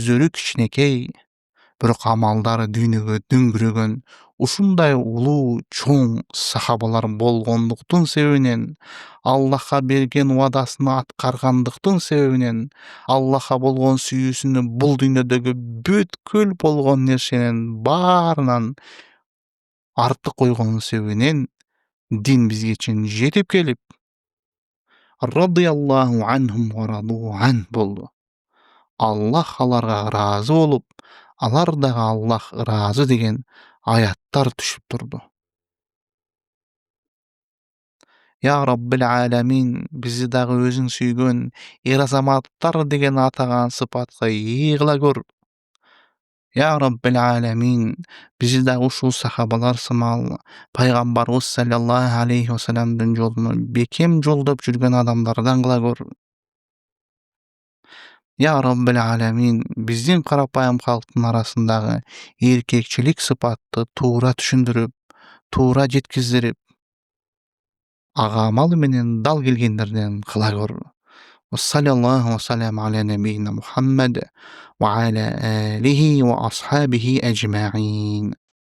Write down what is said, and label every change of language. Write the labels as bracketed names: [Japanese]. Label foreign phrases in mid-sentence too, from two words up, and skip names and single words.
[Kyrgyz] Өздөрү кичинекей, Бирок амалдары дүйнөгө дөңгүрөгөн ушундай улуу чоң сахабалар болгондуктун себебинен, Аллахка берген убадасын аткаргандыктын себебинен, Аллахка болгон сүйүүсүнү бул дүйнөдөгү бүткүл болгон нерсенин баарынан артык койгонун себебинен дин бизге чейин жетип келип, [Arabic] رضي الله عنهم ورضوا عنه болду. [Kyrgyz] Аллах аларга ыраазы болуп, алар дагы Аллах ыраазы деген аяттар түшүп турду. [Arabic] يا رب العالمين, [Kyrgyz] бизди дагы өзүң сүйгөн эр-азаматтар деген атаган сыпатка ээ кыла көр. [Arabic] يا رب العالمين, [Kyrgyz] бизди дагы ушул сахабалар сымал пайгамбарыбыз [Arabic] صلى الله عليه وسلم [Kyrgyz] жолуна бекем жолдоп жүргөн адамдардан кыла көр. [Arabic] يا رب العالمين, [Kyrgyz] биздин карапайым калктын арасындагы эркекчилик сыпатты туура түшүндүрүп, туура жеткиздирип, ага амалы менен дал келгендерден кыла көр. [Arabic] صلى الله وسلم على نبينا محمد وعلى آله وأصحابه أجمعين.